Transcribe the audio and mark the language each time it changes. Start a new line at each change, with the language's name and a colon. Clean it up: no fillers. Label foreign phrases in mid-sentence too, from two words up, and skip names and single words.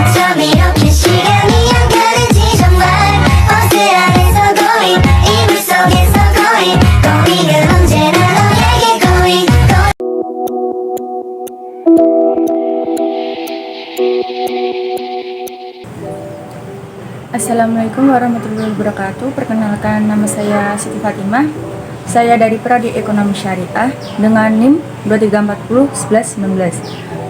Korean: 이렇게 시간이 안 가는지 정말 버스 안에서 going 이불 속에서
English: going going
Korean: 은 언제나 너에게 going
Arabic: السلام عليكم ورحمة الله وبركاته.
Indonesian: Perkenalkan, nama saya Siti Fatimah. Saya dari Prodi Ekonomi Syariah dengan NIM 23401119.